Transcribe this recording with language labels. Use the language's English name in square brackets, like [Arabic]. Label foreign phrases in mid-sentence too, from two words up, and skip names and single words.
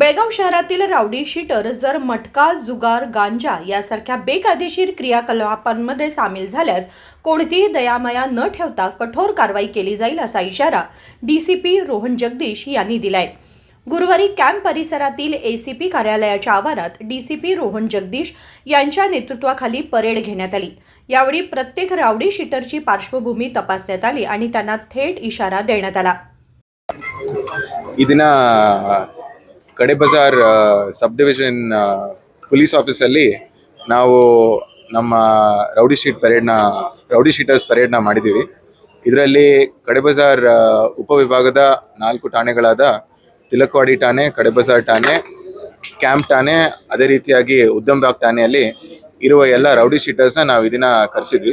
[Marathi] शहरातील [English] rowdy sheeter [Marathi] जर मटका, जुगार, गांजा यासारख्या बेकायदेशीर क्रियाकलापांमध्ये सामील झाल्यास कोणतीही दयामाया न ठेवता कठोर कारवाई केली जाईल असा इशारा डीसीपी रोहन जगदीश यांनी दिलाय। गुरुवारी कॅम्प परिसरातील एसीपी कार्यालयाच्या आवारात डीसीपी रोहन जगदीश यांच्या नेतृत्वाखाली परेड घेण्यात आली। यावेळी प्रत्येक [English] rowdy sheeterची [Marathi] पार्श्वभूमी तपासण्यात आली आणि त्यांना थेट इशारा देण्यात आला। [Kannada] ಇದನ್ನ ಕಡೆ ಬಜಾರ್ [English] sub division police officeಲ್ಲಿ [Kannada] ನಾವು ನಮ್ಮ [English] rowdy sheeters paradeನ [Kannada] ಮಾಡಿದ್ದೀವಿ। ಇದರಲ್ಲಿ ಕಡೆ ಬಜಾರ್ ಉಪವಿಭಾಗದ 4 ಠಾಣೆಗಳಾದ ತಿಲಕವಾಡಿ ಠಾಣೆ, ಕಡೆ ಬಜಾರ್ ಠಾಣೆ, ಕ್ಯಾಂಪ್ ಠಾಣೆ, ಅದೇ ರೀತಿಯಾಗಿ ಉದ್ದಂಬಾಗ್ ಠಾಣೆಯಲ್ಲಿ ಇರುವ ಎಲ್ಲ [English] rowdy sheetersನ [Kannada] ನಾವು ಇದನ್ನ ಕರೆಸಿದ್ವಿ।